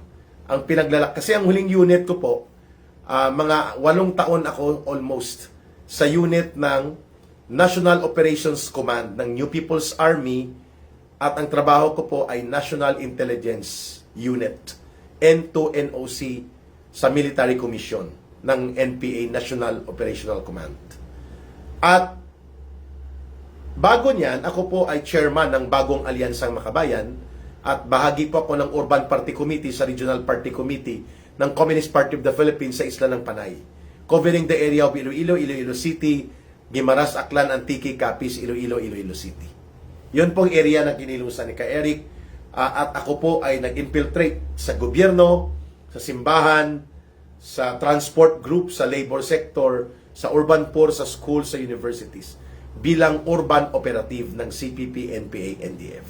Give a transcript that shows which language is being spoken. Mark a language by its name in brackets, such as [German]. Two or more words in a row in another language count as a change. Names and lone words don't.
[Filipino] Ang pinaglalak, kasi ang huling unit ko po, mga 8 taon ako almost sa unit ng National Operations Command ng New People's Army, at ang trabaho ko po ay National Intelligence Unit, N2 NOC sa Military Commission ng NPA, National Operational Command. At bago niyan, ako po ay chairman ng bagong Alyansang Makabayan at bahagi po ako ng Urban Party Committee sa Regional Party Committee ng Communist Party of the Philippines sa Isla ng Panay, [English] covering the area of Iloilo, Iloilo City, Guimaras, Aklan, Antique, Capiz, Iloilo, Iloilo City. [Filipino] Yun pong area na kinilusan ni Ka Eric, at ako po ay nag-infiltrate sa gobyerno, sa simbahan, sa [English] transport group, [Filipino] sa [English] labor sector, [Filipino] sa [English] urban poor, [Filipino] sa school, sa universities, bilang [English] urban operative [Filipino] ng CPP, NPA, NDF.